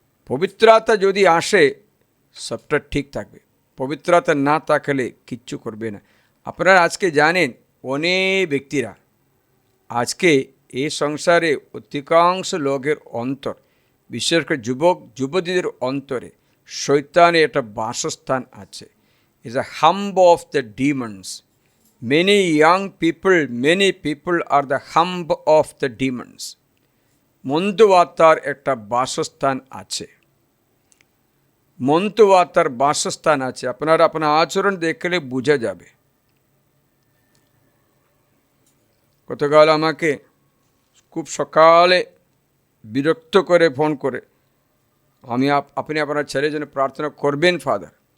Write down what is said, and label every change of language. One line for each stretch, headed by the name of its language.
Bangla: পবিত্র আত্মা যদি আসে সবটা ঠিক থাকবে, পবিত্র আত্মা না থাকলে কিচ্ছু করবে না। আপনারা আজকে জানেন, অনেক ব্যক্তিরা আজকে এই সংসারে অধিকাংশ লোকের অন্তর, বিশেষ করে যুবতীদের অন্তরে শয়তানের একটা বাসস্থান আছে।
English: Is a home of the demons. Many young people are the humb of the demons.
Bangla: মন্দ আত্মার একটা বাসস্থান আছে, মন্দ আত্মার বাসস্থান আছে। আপনার আচরণ দেখলে বোঝা যাবে। গতকাল আমাকে খুব সকালে বিরক্ত করে ফোন করে, আপনি আপনার ছেলের জন্য প্রার্থনা করবেন ফাদার।